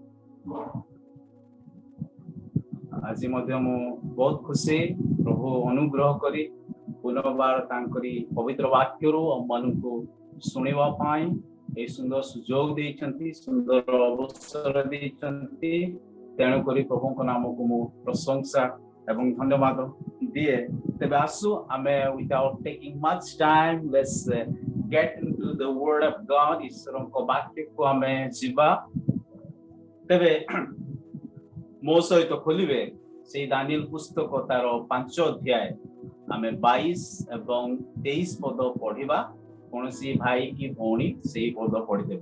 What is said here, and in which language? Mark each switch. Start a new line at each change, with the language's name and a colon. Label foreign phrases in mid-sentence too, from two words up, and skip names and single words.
Odia: ଆଜି ମଧ୍ୟ ମୁଁ ବହୁତ ଖୁସି ପ୍ରଭୁ ଅନୁଗ୍ରହ କରି ପୁନର୍ବାର ତାଙ୍କରି ପବିତ୍ର ବାକ୍ୟରୁ ଆମମାନଙ୍କୁ ଶୁଣିବା ପାଇଁ ଏହି ସୁନ୍ଦର ସୁଯୋଗ ଦେଇଛନ୍ତି, ସୁନ୍ଦର ଅବସର ଦେଇଛନ୍ତି। ତେଣୁକରି ପ୍ରଭୁଙ୍କ ନାମକୁ ମୁଁ ପ୍ରଶଂସା ଏବଂ ଧନ୍ୟବାଦ ଦିଏ। ତେବେ ଆସୁ ଆମେ
English: without taking much time, let's get into the word of God.
Odia: ଈଶ୍ୱରଙ୍କ ବାକ୍ୟକୁ ଆମେ ଯିବା। ତେବେ ମୋ ସହିତ ଖୋଲିବେ ସେଇ ଦାନିଏଲ ପୁସ୍ତକ ତାର 5 ଅଧ୍ୟାୟ ଆମେ 22 ଏବଂ 23 ପଦ ପଢିବା। କୌଣସି ଭାଇ କି ଭଉଣୀ ସେଇ ପଦ ପଢିଦେବେ।